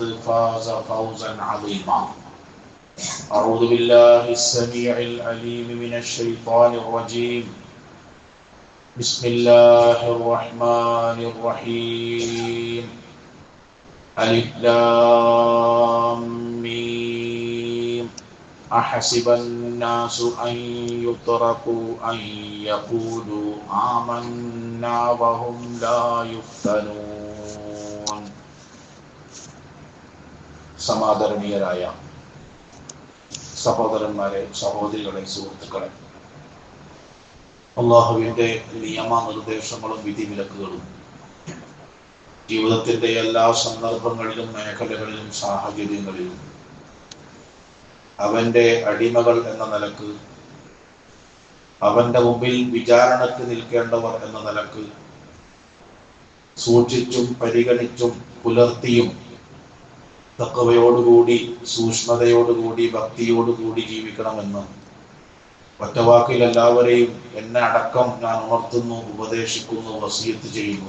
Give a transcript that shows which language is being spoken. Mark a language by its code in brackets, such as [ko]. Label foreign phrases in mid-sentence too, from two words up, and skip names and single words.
[ar] فاز فوزا عظيما أعوذ بالله السميع العليم من الشيطان الرجيم بسم الله الرحمن الرحيم ألف لام ميم أحسب الناس أن يتركوا أن يقولوا آمنا وهم لا يفتنون [ml] സമാദരണീയരായ സഹോദരന്മാരെ, സഹോദരികളെ, സുഹൃത്തുക്കളെ, അള്ളാഹുവിന്റെ നിയമനിർദ്ദേശങ്ങളും വിധിവിലക്കുകളും ജീവിതത്തിന്റെ എല്ലാ സന്ദർഭങ്ങളിലും മേഖലകളിലും സാഹചര്യങ്ങളിലും അവന്റെ അടിമകൾ എന്ന നിലക്ക്, അവന്റെ മുമ്പിൽ വിചാരണക്ക് നിൽക്കേണ്ടവർ എന്ന നിലക്ക് സൂക്ഷിച്ചും പരിഗണിച്ചും പുലർത്തിയും തഖ്വയോടുകൂടി, സൂക്ഷ്മതയോടുകൂടി, ഭക്തിയോടുകൂടി ജീവിക്കണമെന്ന് ഒറ്റവാക്കിൽ എല്ലാവരെയും എന്നെ അടക്കം ഞാൻ ഉണർത്തുന്നു, ഉപദേശിക്കുന്നു, വസിയത്ത് ചെയ്യുന്നു.